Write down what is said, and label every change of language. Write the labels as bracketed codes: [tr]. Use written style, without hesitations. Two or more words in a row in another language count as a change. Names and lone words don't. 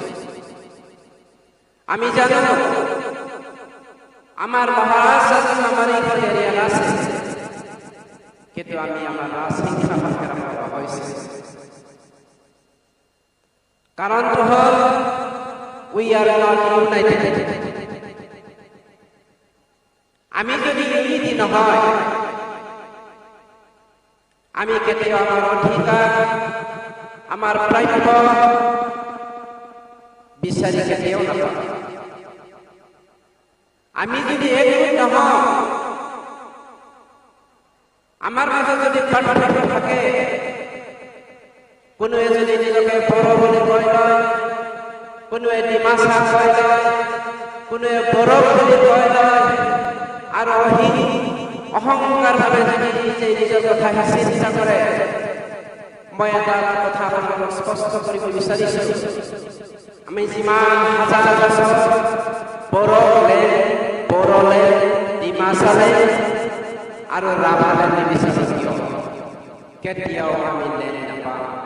[bn] আমি জানো আমার মহারাজ আমার এই এরিয়ার আছে, কিন্তু আমি আমার রাজশিক্ষা পাঠ্যক্রম করা হয়েছে। কারণ তো হল [en] we are not united. [as] আমি যদি ইউনিটি নহয়, আমি কেতিয়াও আমার অধিকার আমার প্রাপ্য বিচারি কেতিয়াও নাপাম। আমি যদি একমত নহয়, [bn] আমার মাঝে যদি পার্থক্য থাকে, [as] কোনোৱে যদি নিজকে বড় বুলি কয় লয়, কোনোৱে ডিমাচা কয় লয়, কোনোৱে বড় বুলি কয় লয়, [bn] আর অহংকার ভাবে যদি নিজে নিজের কথা চিন্তা করে, [as] মই এটা কথা আপোনালোকক স্পষ্ট কৰিব বিচাৰিছো। আমি যিমান হাজাৰ বছৰ বড়োলে ডিমাচালে আৰু ৰাভালে নিবিচাৰো কিয়, কেতিয়াও আমি লেন নাপাওঁ।